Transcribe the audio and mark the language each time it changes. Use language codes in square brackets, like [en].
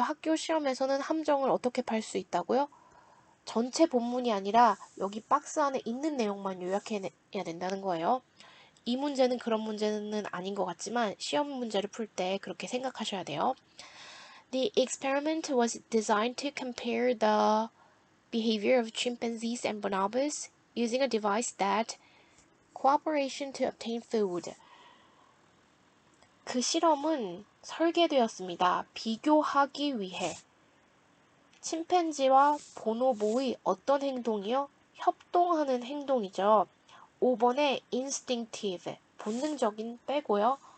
[ko] 학교 시험에서는 함정을 어떻게 팔 수 있다고요? 전체 본문이 아니라 여기 박스 안에 있는 내용만 요약해야 된다는 거예요. 이 문제는 그런 문제는 아닌 것 같지만 시험 문제를 풀 때 그렇게 생각하셔야 돼요. [en] The experiment was designed to compare the behavior of chimpanzees and bonobos using a device that cooperation to obtain food. [ko] 그 실험은 설계되었습니다. 비교하기 위해 침팬지와 보노보의 어떤 행동이요? 협동하는 행동이죠. 5번에 instinctive, 본능적인 빼고요.